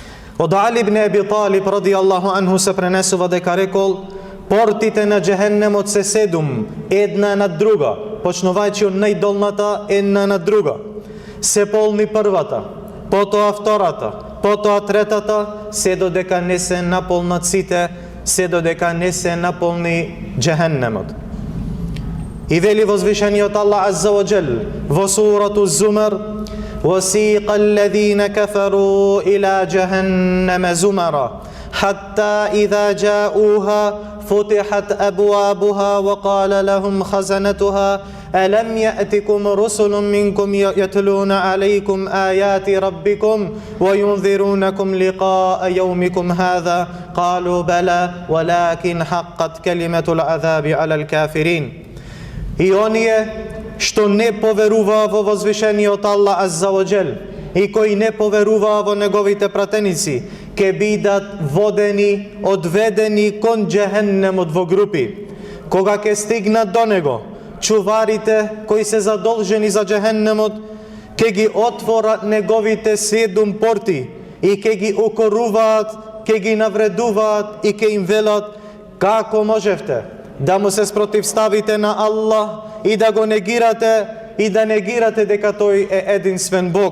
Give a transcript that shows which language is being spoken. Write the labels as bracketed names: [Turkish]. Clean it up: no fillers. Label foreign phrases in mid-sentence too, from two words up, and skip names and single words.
[Macedonian] Од Али ibn Abi Talib [Arabic] رضي الله عنه [Macedonian] се пренесува дека рекол: портите на џехеннемот се 7, една над друга, почнувајќи од најдолната една над друга. Се полни првата, потоа втората, потоа третата, се додека не се наполнат сите, се додека не се наполни џехеннемот. И вели возвишениот Аллах [Arabic] عز وجل [Macedonian] во сурату Зумар: وَسِيقَ [Arabic] الَّذِينَ كَفَرُوا إِلَى جَهَنَّمَ زُمَرًا حَتَّى إِذَا جَاءُوهَا فُتِحَتْ أَبْوَابُهَا وَقَالَ لَهُمْ خَزَنَتُهَا أَلَمْ يَأْتِكُمْ رُسُلٌ مِّنكُمْ يَتْلُونَ عَلَيْكُمْ آيَاتِ رَبِّكُمْ وَيُنذِرُونَكُمْ لِقَاءَ يَوْمِكُمْ هَذَا قَالُوا بَلَى وَلَكِنْ حَقَّتْ كَلِمَةُ الْعَذَابِ عَلَى الْكَافِرِينَ. [Macedonian] И оние што не поверуваа во возвишениот Аллах [Arabic] عز وجل [Macedonian] и кои не поверуваа во неговите пратеници, ке бидат водени, одведени кон џехеннемот во групи. Кога ке стигнат до него, чуварите кои се задолжени за џехеннемот ке ги отворат неговите 7 порти и ке ги укоруваат, ке ги навредуваат и ке им велат: како можевте да му се спротивставите на Аллах и да го негирате и да негирате дека тој е единствен Бог?